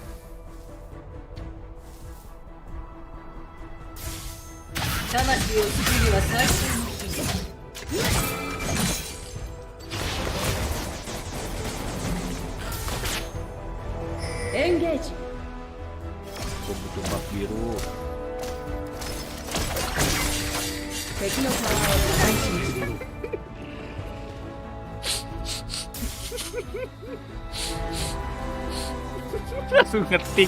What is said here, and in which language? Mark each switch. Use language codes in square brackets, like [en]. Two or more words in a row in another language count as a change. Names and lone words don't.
[ja] 魂を救うには最初のエンゲージ。 [id] Gua butuh bak biru. [ja] 敵のタワーを破壊しました。 [id] Langsung ngetik.